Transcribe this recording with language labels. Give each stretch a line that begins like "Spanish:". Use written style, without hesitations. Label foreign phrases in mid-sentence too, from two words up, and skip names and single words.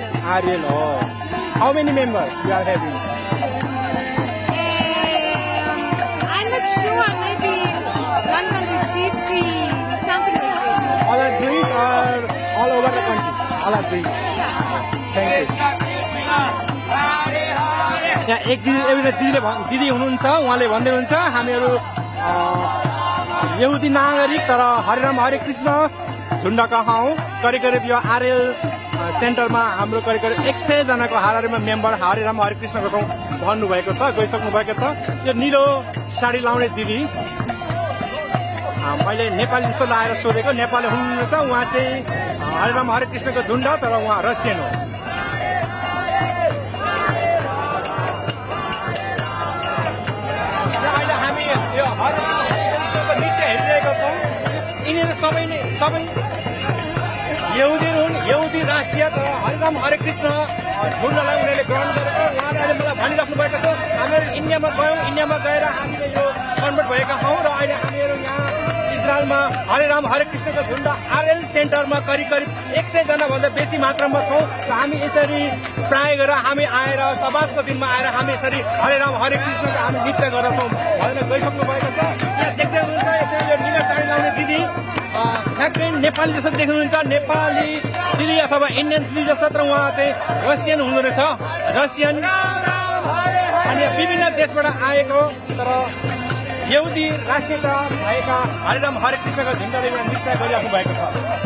English: Ariel. Oh. How many members you are having? I'm not sure, maybe 150, something like this. All are Jewish or all over the country? All are Jewish. Thank you.
Nepali: यहाँ एक एउटा दिदी हुनुहुन्छ, उहाँले भन्दै हुनुहुन्छ हामीहरू यहुदी नागरिक तर हरे राम हरे कृष्ण झुन्डका हौँ। करिब यो आरएल सेन्टरमा हाम्रो करिब 100 जनाको हाराहारीमा मेम्बर हरे राम हरे कृष्णको छौँ भन्नुभएको छ, गइसक्नु भएको छ। यो निलो साडी लाउने दिदी मैले नेपाली जस्तो लाएर सोधेको, नेपाली हुनुहुन्छ, उहाँ चाहिँ हरे राम हरे कृष्णको झुन्ड तर उहाँ रसियन हो। अहिले हामी यो हरे राम हरे कृष्णको नृत्य हेरिरहेका छौँ। यिनीहरू सबै यहुदीहरू हुन्, यहुदी राष्ट्रिय तर हरे राम हरे कृष्ण झुन्डलाई उनीहरूले ग्रहण गरेको उहाँले अहिले मलाई भनिराख्नु भएको थियो। हामीहरू इन्डियामा गयौँ, इन्डियामा गएर हामीले यो कन्भर्ट भएका हौँ र अहिले हामीहरू यहाँ इजरायलमा हरे राम हरे कृष्णको झुन्ड आरएल सेन्टरमा करिब 100 जनाभन्दा बेसी मात्रामा छौँ। र हामी यसरी प्राय गरेर हामी आएर सबाजको दिनमा आएर हामी यसरी हरे राम हरे कृष्णको हामी नृत्य गर्छौँ भनेर गइसक्नु भएको छ। यहाँ देख्दै हुनुहुन्छ यो निलो साडी लाउने दिदी ठ्याक्कै नेपाली जस्तो देख्नुहुन्छ, नेपाली दिदी अथवा इन्डियन दिदी जस्तो, तर उहाँ चाहिँ रसियन हुँदो रहेछ, रसियन अनि विभिन्न देशबाट आएको तर यहुदी राष्ट्रियता भएका हरे राम हरे कृष्णको झुन्डले नृत्य गरिराख्नु भएको छ।